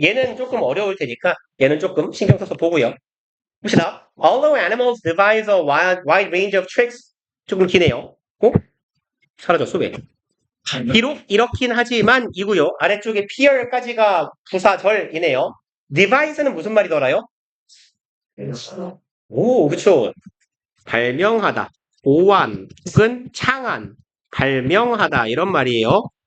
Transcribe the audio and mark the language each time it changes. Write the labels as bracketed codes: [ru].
[ko] 얘는 조금 어려울 테니까 얘는 조금 신경 써서 보고요. 봅시다. [en] Although animals devise a wide range of tricks. [ko] 조금 기네요. 사라졌어, 왜? 비록 이렇긴 하지만 이고요. 아래쪽에 peer까지가 부사절이네요. devise는 무슨 말이더라요? 오, 그쵸. 발명하다, 고안, 혹은 창안, 발명하다 이런 말이에요.